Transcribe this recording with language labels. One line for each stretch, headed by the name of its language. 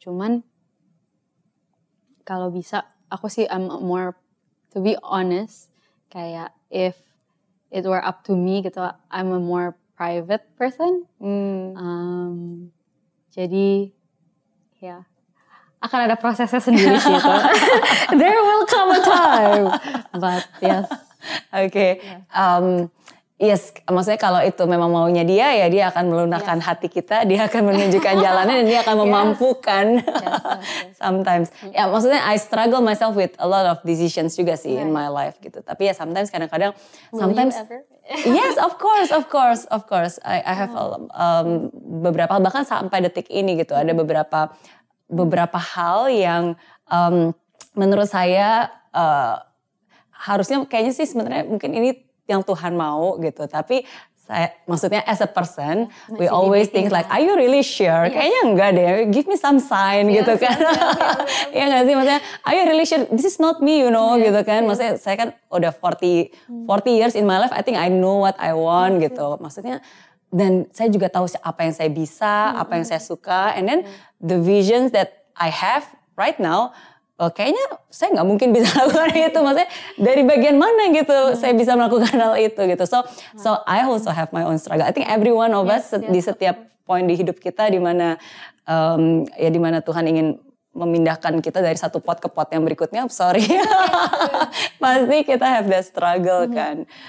Indonesian: Cuman kalau bisa aku sih
English: I'm more, to be honest, kayak if it were up to me gitu, I'm a more private person.
Indonesian: Jadi ya akan ada prosesnya sendiri sih itu.
English: There will come a time. But yes. Oke.
Indonesian: Yes, maksudnya kalau itu memang maunya dia, ya dia akan melunakkan hati kita, dia akan menunjukkan jalannya dan dia akan memampukan.
English: Sometimes.
Indonesian: Ya maksudnya
English: I struggle myself with a lot of decisions
Indonesian: juga sih
English: in my life gitu.
Indonesian: Tapi ya
English: sometimes
Indonesian: kadang-kadang,
English: sometimes. Yes, of course.
Indonesian: I have beberapa, bahkan sampai detik ini gitu, ada beberapa hal yang menurut saya harusnya kayaknya sih sebenarnya mungkin ini yang Tuhan mau gitu, tapi saya maksudnya
English: as a person we always think like, are you really sure?
Indonesian: Kayaknya enggak deh,
English: give me some sign
Indonesian: gitu kan. Ya nggak sih, maksudnya
English: are you really sure this is not me, you know, gitu kan.
Indonesian: Maksudnya saya kan udah
English: 40 years in my life, I think I know what I want gitu.
Indonesian: Maksudnya dan saya juga tahu apa yang saya bisa, apa yang saya suka,
English: and then the visions that I have right now,
Indonesian: kayaknya saya nggak mungkin bisa lakukan itu. Maksudnya dari bagian mana gitu saya bisa melakukan hal itu gitu.
English: So I also have my own struggle. I think every one of us
Indonesian: di setiap poin di hidup kita di mana di mana Tuhan ingin memindahkan kita dari satu pot ke pot yang berikutnya. Sorry, pasti kita
English: have that struggle
Indonesian: kan.